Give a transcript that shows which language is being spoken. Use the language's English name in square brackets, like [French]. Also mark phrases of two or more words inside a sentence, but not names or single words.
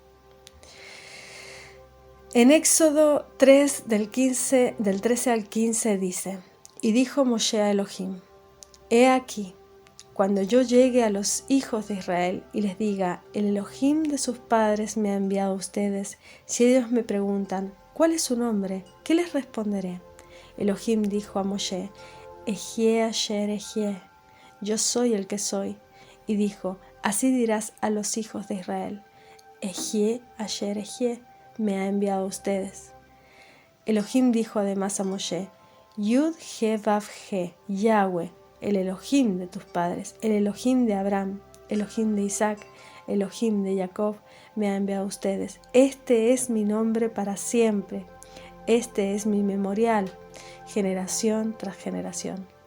[Spanish] En Éxodo 3, del 13 al 15 dice: Y dijo Moshe a Elohim: He aquí, cuando yo llegue a los hijos de Israel y les diga, el Elohim de sus padres me ha enviado a ustedes, si ellos me preguntan, ¿cuál es su nombre?, ¿qué les responderé? Elohim dijo a Moshe: [Hebrew] אהיה אשר אהיה, [Spanish] yo soy el que soy. Y dijo: así dirás a los hijos de Israel: [Hebrew] אהיה אשר אהיה, [Spanish] me ha enviado a ustedes. Elohim dijo además a Moshe: Yud-He-Vav-He, Yahweh, el Elohim de tus padres, el Elohim de Abraham, Elohim de Isaac, Elohim de Jacob, me ha enviado a ustedes. Este es mi nombre para siempre. Este es mi memorial, generación tras generación.